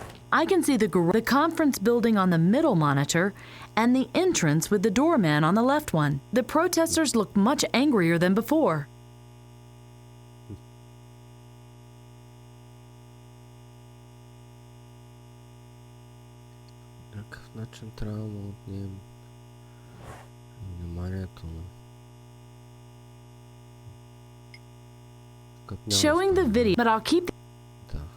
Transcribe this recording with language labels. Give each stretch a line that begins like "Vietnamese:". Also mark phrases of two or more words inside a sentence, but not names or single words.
English: I can see the conference building on the middle monitor and the entrance with the doorman on the left one. The protesters look much angrier than before.
Bulgarian: Някакъв начин трябва да му отнем вниманието му.
English: Showing the video, but I'll keep...
Bulgarian: Да.